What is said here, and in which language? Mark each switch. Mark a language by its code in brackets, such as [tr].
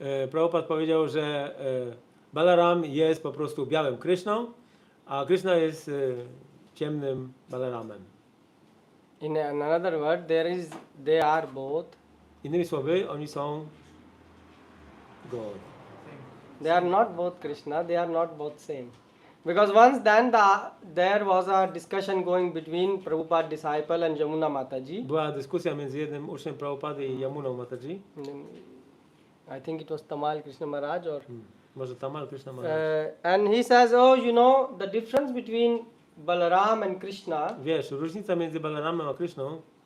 [pl] Prabhupada powiedział, że Balaram jest po prostu białym Krishną, a Krishna jest ciemnym Balaramem. [en] In another word, they are both. [pl] Innymi słowy, oni są God. [en] They are not both Krishna. They are not both same. Because once then there was a discussion going between Prabhupada disciple and Jamuna Mataji. [pl] Była dyskusja między jednym uczniem Prabhupady i Yamuną Mataji. [en] I think it was Tamal Krishna Maharaj or. [pl] Może Tamal Krishna Maharaj. [en] And he says, oh, you know, the difference between Balaram and Krishna [pl] Wiesz, różnica między Balaramem a Krishną